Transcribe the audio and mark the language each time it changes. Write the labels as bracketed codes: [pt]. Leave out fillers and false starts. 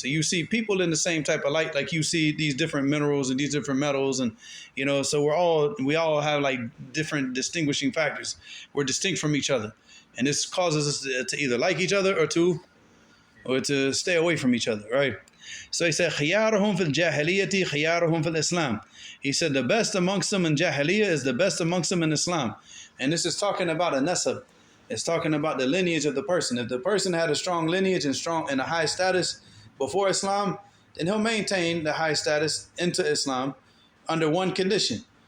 [en] So you see people in the same type of light, like you see these different minerals and these different metals, and so we all have like different distinguishing factors. We're distinct from each other. And this causes us to either like each other or to stay away from each other, right? So he said, [ar] خِيَارُهُمْ فِي الْجَاهِلِيَّةِ خِيَارُهُمْ فِي الْإِسْلَامِ. [en] He said the best amongst them in Jahiliyyah is the best amongst them in Islam. And this is talking about a nasab. It's talking about the lineage of the person. If the person had a strong lineage and a high status before Islam, then he'll maintain the high status into Islam under one condition.